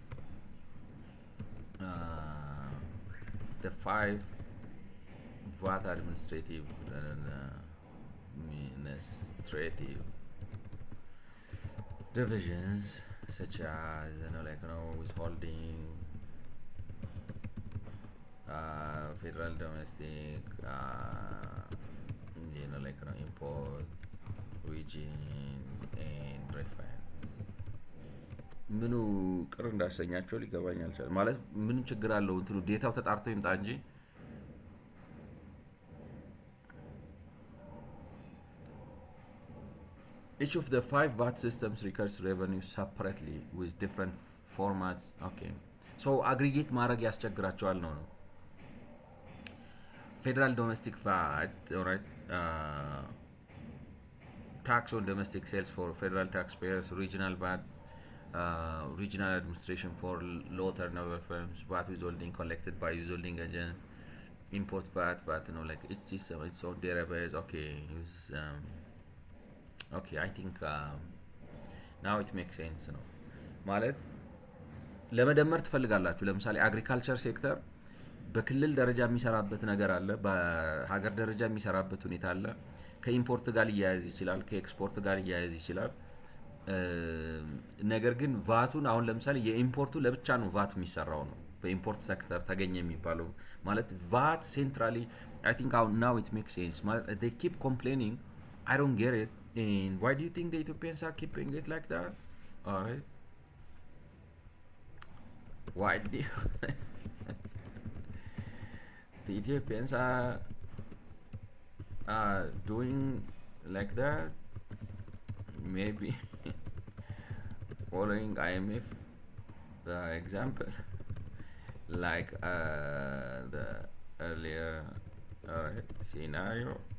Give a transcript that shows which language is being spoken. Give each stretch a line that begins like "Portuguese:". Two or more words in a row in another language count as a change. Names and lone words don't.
English: the 5 VAT administrative divisions such as withholding federal domestic import region and refund
Amharic: ምኑ ቅር እንዳሰኛቸው ሊገባኝ አልቻለም ማለት ምን ችግር አለው እንትሉ ዴታው ተጣርቶ ይምጣ እንጂ
English: each of the 5 VAT systems records revenue separately with different formats okay so aggregate
Amharic: ማድረግ ያስቸግራቸዋል ነው
English: federal domestic VAT all right tax on domestic sales for federal taxpayers regional VAT regional administration for low turnover firms, VAT withholding collected by withholding agent, import VAT, its own database. Okay, okay, I think now it makes sense
Amharic: ነው ማለት ለመደመር ትፈልጋላችሁ ለምሳሌ አግሪካልቸር ሴክተር በክልል ደረጃ የሚሰራበት ነገር አለ በሀገር ደረጃ የሚሰራበት ሁኔታ አለ ከኢምፖርት ጋር ሊያያዝ ይችላል ከኤክስፖርት ጋር ሊያያዝ ይችላል ነገር ግን ቫቱን አሁን ለምሳሌ የኢምፖርቱ ለብቻ ነው ቫት የሚሰራው ነው በኢምፖርት ሴክተር ተገኘ የሚባለው
English: ማለት VAT centrally I think now it makes sense they keep complaining I don't get it and why do you think the Ethiopians are keeping it like that all right why do you Ethiopians are doing like that, maybe following IMF example, like the earlier scenario.